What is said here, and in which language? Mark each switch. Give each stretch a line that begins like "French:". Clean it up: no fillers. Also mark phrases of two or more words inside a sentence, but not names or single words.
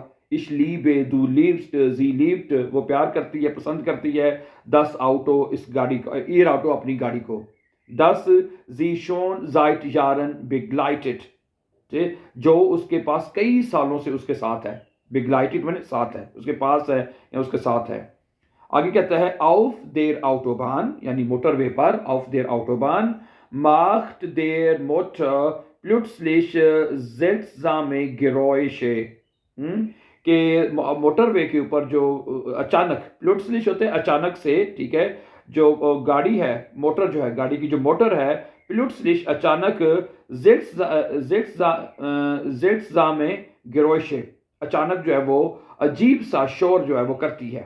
German: ich liebe du liebst sie liebt,
Hindi: वो प्यार करती है, पसंद करती है,
German: das Auto
Hindi: इस गाड़ी को,
German: ihr Auto
Hindi: अपनी गाड़ी को,
German: das sie schon seit Jahren begleitet,
Hindi: जो उसके पास कई सालों से उसके साथ है, बिगलाइटेड मैंने साथ है, उसके पास है या उसके साथ है। आगे कहता है
German: auf der Autobahn
Hindi: यानी मोटरवे पर,
German: auf der Autobahn macht der Motor plötzlich seltsame Geräusche,
Hindi: कि मोटरवे के ऊपर जो अचानक, प्लुट्सलिश होते हैं अचानक से, ठीक है, जो गाड़ी है, मोटर जो है, गाड़ी की जो मोटर है, प्लुट्सलिश अचानक,
German: seltsame Geräusche
Hindi: अचानक जो है वो अजीब सा शोर जो है वो करती है।